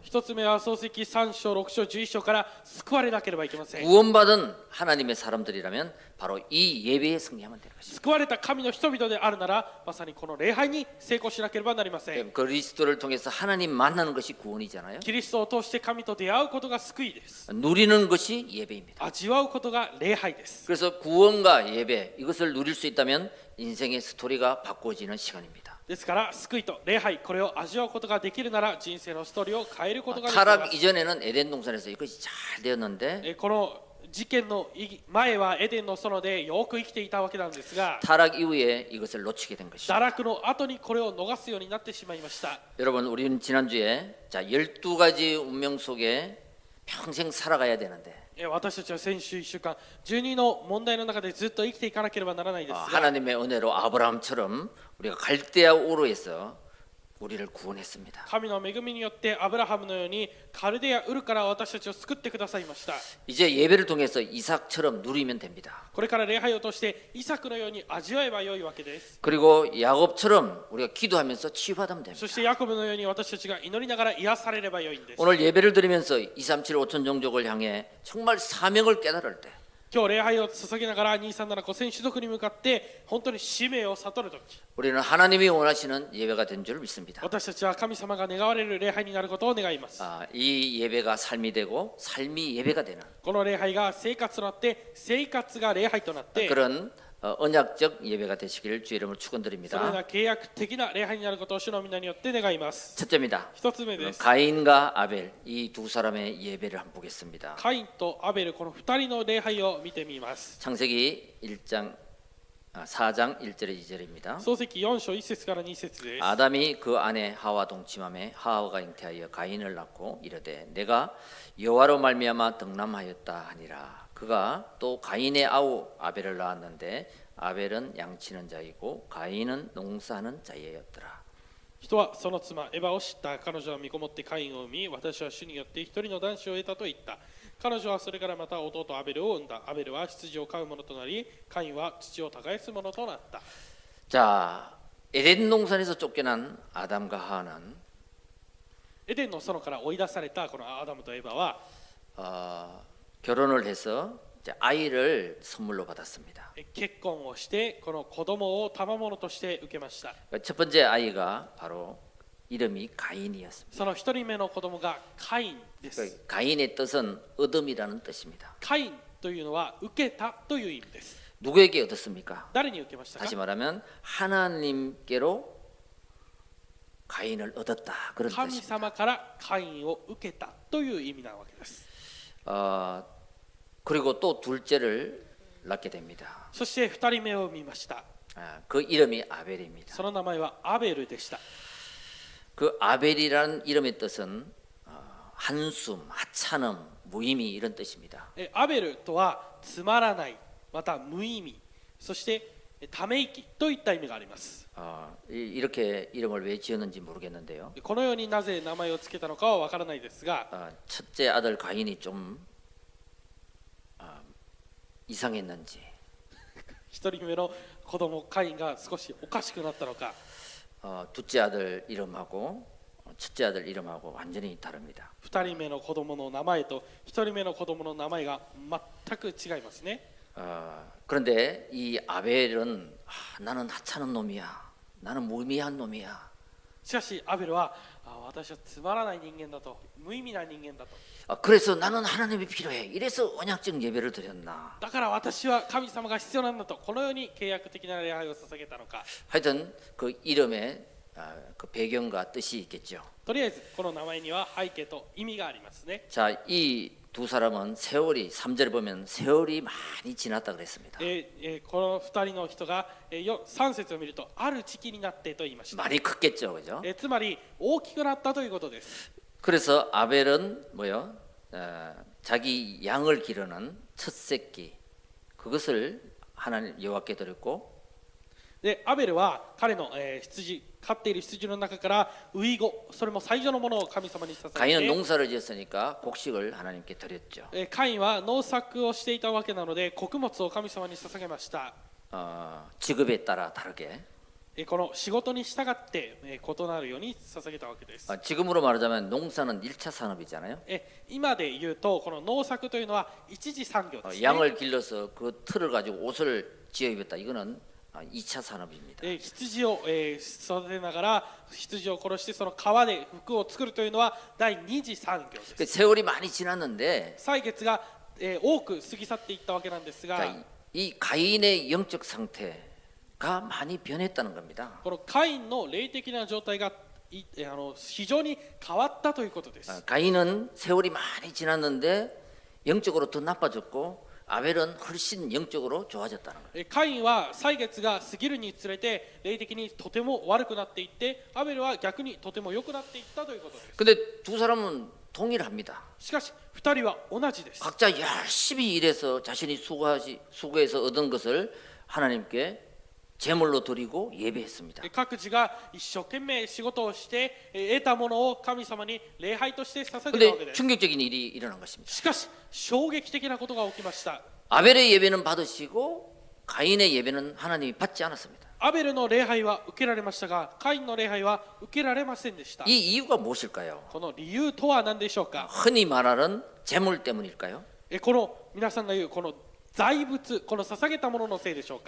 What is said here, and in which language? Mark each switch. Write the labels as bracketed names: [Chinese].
[Japanese] 一つ目は創世記3章、6章、11章から救われなければいけません。 [Korean] 구원받은 하나님의 사람들이라면 바로 이 예배에 승리하면 되는 것입니다. [Japanese] 救われた神の人々であるなら、まさにこの礼拝に成功しなければなりません。 [Korean] 그리스도를 통해서 하나님 만나는 것이 구원이잖아요. [Japanese] キリストを通して神と出会うことが救いです。 [Korean] 누리는 것이 예배입니다. [Japanese] 味わうことが礼拝です。 [Korean] 그래서 구원과 예배 이것을 누릴 수 있다면 인생의 스토리가 바꿔지는 시간입니다. [Japanese] ですから救いと礼拝、これを味わうことができるなら人生のストーリーを変えることができます。 [Korean] 타락 이전에는 에덴 동산에서 이것이 잘 되었는데 [Japanese] この事件の前はエデンの園でよく生きていたわけなんですが、 [Korean] 타락 이후에 이것을 놓치게 된 것이죠. [Japanese] 堕落の後にこれを逃すようになってしまいました。 [Korean] 여러분 우리는 지난주에 12가지 운명 속에 평생 살아가야 되는데 [Japanese] 私たちは先週1週間12の問題の中でずっと生きていかなければならないですが、 [Korean] 하나님의 은혜로 아브라함처럼 우리가 갈대아 우르에서 우리를 구원했습니다. [Japanese] 神の恵みによってアブラハムのようにカルデアウルから私たちを救ってくださいました。 [Korean] 이제 예배를 통해서 이삭처럼 누리면 됩니다. [Japanese] これから礼拝を通してイサクのように味わえばよいわけです。 [Korean] 그리고 야곱처럼 우리가 기도하면서 치유받으면 됩니다. [Japanese] そしてヤコブのように私たちが祈りながら癒されればよいんです。 [Korean] 오늘 예배를 드리면서 237 5천 종족을 향해 정말 사명을 깨달을 때 [Japanese] 今日礼拝を捧げながら237 5000種族に向かって本当に使命を悟るとき、 [Korean] 우리는 하나님이 원하시는 예배가 된 줄 믿습니다. [Japanese] 私たちは神様が願われる礼拝になることを願います。 [Korean] 이 예배가 삶이 되고 삶이 예배가 되는 [Japanese] この礼拝が生活となって生活が礼拝となって、 [Korean] 그런 언약적 예배가 되시길 주의 이름으로 [Japanese] それ [Korean] 축원드립니다. [Japanese] が契約的な礼拝になることを主の皆によって願います。 [Korean] 첫째입니다. [Japanese] 一つ目です。 [Korean] 가인과 아벨 이 두 사람의 예배를 한번 보겠습니다. [Japanese] カインとアベル、この2人の礼拝を見てみます。 [Korean] 창세기 4장 1절에 2절입니다. [Japanese] 創世記4章1節から2節です。 [Korean] 아담이 그 아내 하와 동침함에 하와가 잉태하여 가인을 낳고 이르되 내가 여호와로 말미암아 덕남하였다 하니라. 그가 또 가인의 아우 아벨을 낳았는데 아벨은 양치는 자이고 가인은 농사하는 자이었더라. [Japanese] 人はその妻エバを知った。彼女は身ごもってカインを産み、私は主によって一人の男子を得たと言った。彼女はそれからまた弟アベルを産んだ。アベルは羊を飼う者となり、カインは土を耕す者となった。 [Korean] 자, 에덴 동산에서 쫓겨난 아담과 하와는 [Japanese] エデンの園から追い出されたこのアダムとエバは [Korean] 결혼을 해서 이제 아이를 선물로 받았습니다. [Japanese] 結婚をしてこの子供を賜物として受けました。 [Korean] 첫 번째 아이가 바로 이름이 가인이었습니다. [Japanese] その一人目の子供がカインです。 [Korean] 가인의 뜻은 얻음이라는 뜻입니다. [Japanese] カインというのは受けたという意味です。 [Korean] 누구에게 얻었습니까? [Japanese] 誰に受けましたか？ [Korean] 다시 말하면 하나님께로 가인을 얻었다 그런 [Japanese] 神 [Korean] 뜻입니다. [Japanese] 様からカインを受けたという意味なわけです。 [Korean] 그리고 또 둘째를 낳게 됩니다. [Japanese] そして二人目を見ました。 [Korean] 그 이름이 아벨입니다. [Japanese] その名前はアベルでした。 [Korean] 그 아벨이라는 이름의 뜻은 한숨, 하찮음, 무의미 이런 뜻입니다. [Japanese] アベルとはつまらない、また無意味、そしてため息といった意味があります。 [Korean] 이렇게 이름을 왜 지었는지 모르겠는데요. [Japanese] このようになぜ名前をつけたのかはわからないですが、 [Korean] 첫째 아들 가인이 좀 이상했는지 [Japanese] 一人目の子供カインが少しおかしくなったのか、 [Korean] 둘째 아들 이름하고 첫째 아들 이름하고 완전히 다릅니다. [Japanese] 二人目の子供の名前と一人目の子供の名前が全く違いますね。 [Korean] 그런데 이 아벨은 나는 하찮은 놈이야. 나는 무의미한 놈이야. [Japanese] しかしアベルは私はつまらない人間だと、無意味な人間だと、 [Korean] 그래서 나는 하나님이 필요해. 이래서 언약적 예배를 드렸나. [Japanese] だから私は神様が必要なんだと、このように契約的な礼拝を捧げたのか。 [Korean] 하여튼 그 이름에 그 배경과 뜻이 있겠죠. [Japanese] とりあえずこの名前には背景と意味がありますね。 [Korean] 자, 이 두 사람은 세월이 3절에 보면 세월이 많이 지났다 그랬습니다. [Japanese] この二人の人が3節を見るとある時期になってと言いました。 [Korean] 많이 컸겠죠, 그죠? [Japanese] つまり大きくなったということです。 [Korean] 그래서 아벨은 뭐요? 자기 양을 기르는 첫 새끼 그것을 하나님 여호와께 드렸고, [Japanese] でアベルは彼の羊、飼っている羊の中からウイゴ、それも最初のものを神様に捧 [Korean] 가인은 [Japanese] げて、 [Korean] 농사를 지었으니까 곡식을 하나님께 드렸죠. [Japanese] カインは農作をしていたわけなので穀物を神様に捧げました。 [Korean] 직업에 따라 다르게. [Japanese] この仕事に従って異なるように捧げたわけです。 [Korean] 지금으로 말하자면 농사는 1차 산업이잖아요. [Japanese] 今で言うとこの農作というのは一次産業ですね。 [Korean] 양을 길러서 그 틀을 가지고 옷을 지어 입었다. 이거는 2차 산업입니다. [Japanese] 羊を育てながら羊を殺してその皮で服を作るというのは第二次産業です。 [Korean] 그 세월이 많이 지났는데 [Japanese] 歳月が多く過ぎ去っていったわけなんですが、 [Korean] 자, 이 가인의 영적 상태가 많이 변했다는 겁니다. [Japanese] このカインの霊的な状態が非常に変わったということです。 [Korean] 가인은 세월이 많이 지났는데 영적으로 더 나빠졌고 아벨은 훨씬 영적으로 좋아졌다는 거예요. [Japanese] カインは歳月が過ぎるにつれて霊的にとても悪くなっていって、アベルは逆にとても良くなっていったということです。 [Korean] 근데 두 사람은 동일합니다. [Japanese] しかし二人は同じです。 [Korean] 각자 열심히 일해서 자신이 수고해서 얻은 것을 하나님께 제물로 드리고 예배했습니다. [Japanese] 各自が一生懸命仕事をして得たものを神様に礼拝として捧げたわけ [Korean] 근데 [Japanese] です。 [Korean] 충격적인 일이 일어난 것입니다. [Japanese] しかし衝撃的なことが起きました。 [Korean] 아벨의 예배는 받으시고 가인의 예배는 하나님이 받지 않았습니다. [Japanese] アベルの礼拝は受けられましたが、カインの礼拝は受けられませんでした。 [Korean] 이 이유가 무엇일까요? [Japanese] この理由とは何でしょうか。 [Korean] 흔히 말하는 제물 때문일까요? [Japanese] この皆さんが言うこの財物、この捧げたもののせいでしょうか。